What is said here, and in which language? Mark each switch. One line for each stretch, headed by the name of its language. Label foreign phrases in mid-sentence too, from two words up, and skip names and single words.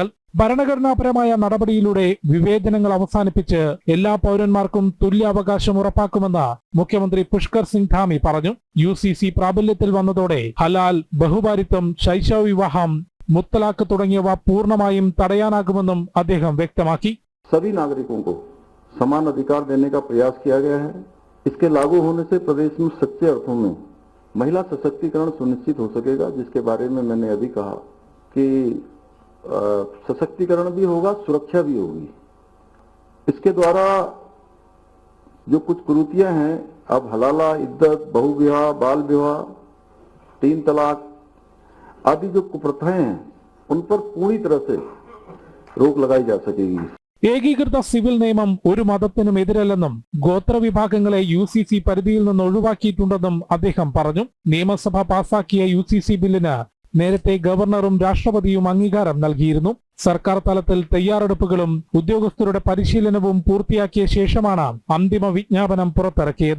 Malayalam: ഭരണഘടനാപരമായ നടപടിയിലൂടെ വിവേചനങ്ങൾ അവസാനിപ്പിച്ച് എല്ലാ പൗരന്മാർക്കും തുല്യാവകാശം ഉറപ്പാക്കുമെന്ന് മുഖ്യമന്ത്രി പുഷ്കർ സിംഗ് ധാമി പറഞ്ഞു. UCC പ്രാബല്യത്തിൽ വന്നതോടെ ഹലാൽ, ബഹുഭാരിത്വം, ശൈശവ വിവാഹം, മുത്തലാഖ് തുടങ്ങിയവ പൂർണ്ണമായും തടയാനാകുമെന്നും അദ്ദേഹം വ്യക്തമാക്കി.
Hindi: सभी नागरिकों को समान अधिकार देने का प्रयास किया गया है। इसके लागू होने से प्रदेश में सच्चे अर्थों में महिला सशक्तिकरण सुनिश्चित हो सकेगा, जिसके बारे में मैंने अभी कहा कि सशक्तिकरण भी होगा, सुरक्षा भी होगी। इसके द्वारा जो कुछ कुरीतियां हैं, अब हलाला, इद्दत, बहु विवाह, बाल विवाह, 3 तलाक आदि जो कुप्रथाएं हैं, उन पर पूरी तरह से रोक लगाई जा सकेगी।
Malayalam: ഏകീകൃത സിവിൽ നിയമം ഒരു മതത്തിനും എതിരല്ലെന്നും ഗോത്രവിഭാഗങ്ങളെ UCC പരിധിയിൽ നിന്ന് ഒഴിവാക്കിയിട്ടുണ്ടെന്നും അദ്ദേഹം പറഞ്ഞു. നിയമസഭ പാസാക്കിയ UCC ബില്ലിന് നേരത്തെ ഗവർണറും രാഷ്ട്രപതിയും അംഗീകാരം നൽകിയിരുന്നു. സർക്കാർ തലത്തിൽ തയ്യാറെടുപ്പുകളും ഉദ്യോഗസ്ഥരുടെ പരിശീലനവും പൂർത്തിയാക്കിയ ശേഷമാണ് അന്തിമ വിജ്ഞാപനം പുറത്തിറക്കിയത്.